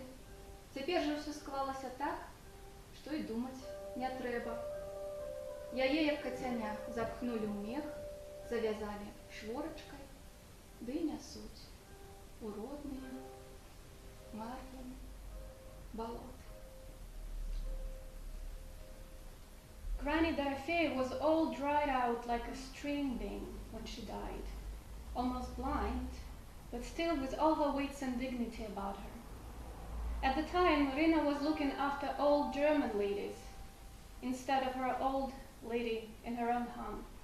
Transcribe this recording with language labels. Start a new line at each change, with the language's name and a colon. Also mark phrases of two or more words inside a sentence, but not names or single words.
Belarusian: Цяпер жа ўсё склалася так, што і думаць не трэба. Яе, як кацяня, запхнулі ў мех, завязалі шворачкай, ды нясуць у родныя мар'іны балоты.
English: Granny Dorothea was all dried out like a string bean when she died, almost blind, but still with all her wits and dignity about her. At the time, Rina was looking after old German ladies instead of her old lady in her own home.